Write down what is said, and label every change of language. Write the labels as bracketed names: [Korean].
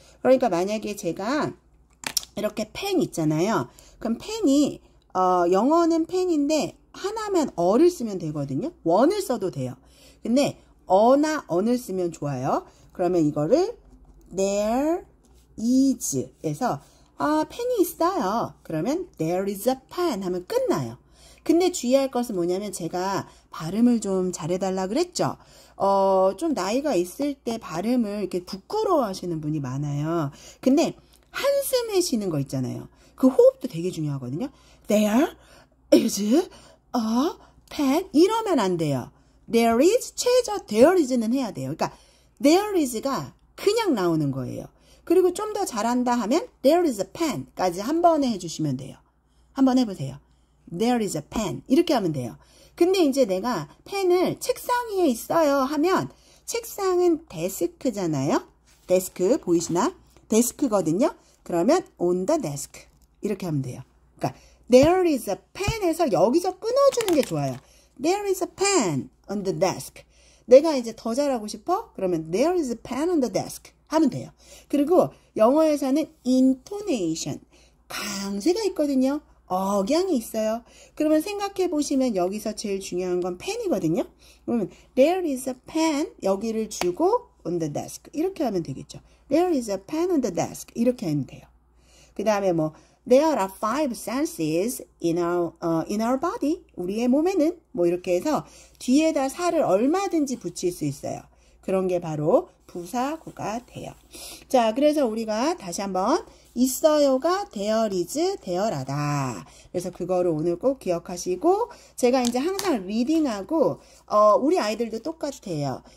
[Korean] 그러니까 만약에 제가 이렇게 펜 있잖아요. 그럼 펜이 영어는 펜인데 하나면 어를 쓰면 되거든요. 원을 써도 돼요. 근데 어나 언을 쓰면 좋아요. 그러면 이거를 there is 에서 아, 펜이 있어요. [English] 그러면 there is a pen [Korean] 하면 끝나요. 근데 주의할 것은 뭐냐면 제가 발음을 좀 잘해달라 그랬죠. 좀 나이가 있을 때 발음을 이렇게 부끄러워 하시는 분이 많아요. 근데 한숨에 쉬는 거 있잖아요. 그 호흡도 되게 중요하거든요. [English] There is a pen. [Korean] 이러면 안 돼요. There is, 최저 there is는 해야 돼요. 그러니까 there is가 그냥 나오는 거예요. 그리고 좀 더 잘한다 하면 [English] there is a pen [Korean] 까지 한 번에 해주시면 돼요. 한번 해보세요. [English] There is a pen. [Korean] 이렇게 하면 돼요. 근데 이제 내가 펜을 책상 위에 있어요 하면 책상은 데스크잖아요. 데스크 보이시나? 데스크거든요. [English] 그러면 on the desk. [Korean] 이렇게 하면 돼요. 그러니까 there is a pen에서 여기서 끊어주는 게 좋아요. [English] There is a pen on the desk. [Korean] 내가 이제 더 잘하고 싶어? [English] 그러면 there is a pen on the desk [Korean] 하면 돼요. 그리고 영어에서는 intonation, 강세가 있거든요. 억양이 있어요. 그러면 생각해 보시면 여기서 제일 중요한 건 펜이거든요. [English] 그러면 there is a pen [Korean] 여기를 주고 [English] on the desk 이렇게 하면 되겠죠. There is a pen on the desk [Korean] 이렇게 하면 돼요. 그 다음에 뭐 [English] There are 5 senses in our body. [Korean] 우리의 몸에는 뭐 이렇게 해서 뒤에다 살을 얼마든지 붙일 수 있어요. 그런 게 바로 부사구가 돼요. 자, 그래서 우리가 다시 한번 있어요가 there is, there하다. 그래서 그거를 오늘 꼭 기억하시고 제가 이제 항상 리딩하고 우리 아이들도 똑같아요.